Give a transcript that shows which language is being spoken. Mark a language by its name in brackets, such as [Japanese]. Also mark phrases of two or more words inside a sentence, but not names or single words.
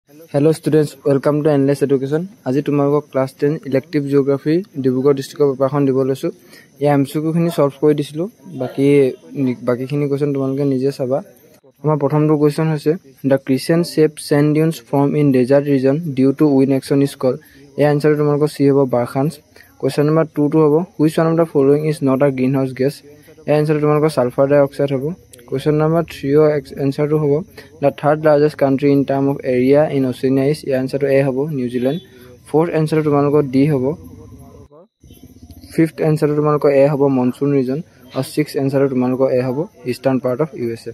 [English] Hello students, welcome to Endless Education. [Assamese] আজি তোমালোকক [English] class 10 elective geography Dibrugarh districtৰ [Assamese] পেপাৰখন দিব লৈছো। এই এমসিকিউ খিনি সলভ কৰি দিছিলো। বাকিখিনি কোৱেশ্চন তোমালোকে নিজে চাবা। আমাৰ প্ৰথমটো কোৱেশ্চন হৈছে [English] the crescent shaped sand dunes form in desert region due to wind action is called. [Assamese] এই আনসাৰ তোমালোকৰ সি হ'ব বাৰখানছ। [English] question number [Assamese] 2 টো হ'ব [English] which one of the following is not a greenhouse gas. [Assamese] এই আনসাৰ তোমালোকৰ [English] sulphur dioxide [Assamese] হ'ব। [English] Question number 3 answer to hobo the third largest country in terms of area in Oceania is answer to A hobo New Zealand. Fourth answer to manoko D hobo. Fifth answer to manoko A hobo monsoon region. Or sixth answer to manoko A hobo eastern part of USA.